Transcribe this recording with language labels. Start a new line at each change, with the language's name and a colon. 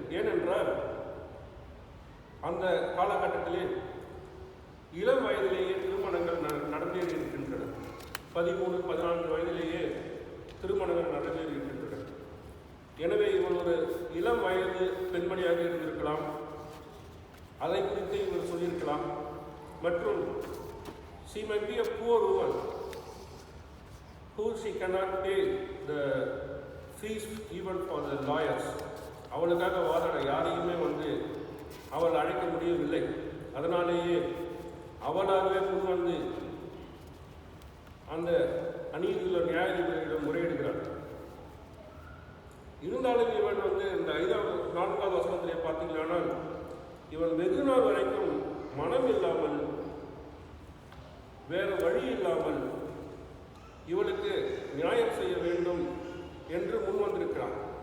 Tamil: ஏனென்றால் அந்த காலகட்டத்திலே இளம் வயதிலேயே திருமணங்கள் நடந்தேறி இருக்கின்றன. 13-14 வயதிலேயே திருமணங்கள் நடந்தேறி இருக்கின்றன. எனவே இவள் ஒரு இளம் வயது பெண்மணியாக இருந்திருக்கலாம். அதை குறித்து இவர் சொல்லியிருக்கலாம்.
English: மற்றும் she might be a poor woman who she cannot pay the fees even for the lawyers.
Tamil: அவளுக்காக வாதாட யாரையுமே அவள் அழைக்க முடியவில்லை. அதனாலேயே அவளாகவே முன்வந்து அந்த அநீதியுள்ள நியாயாதிபதியிடம் முறையிடுகிறார். இருந்தாலும் இவன் இந்த 4வது வசனத்திலே பார்த்தீங்கன்னா இவன் வெகு நாள் வரைக்கும் மனம் இல்லாமல் வேறு வழி இல்லாமல் இவளுக்கு நியாயம் செய்ய வேண்டும் என்று முன்வந்திருக்கிறான்.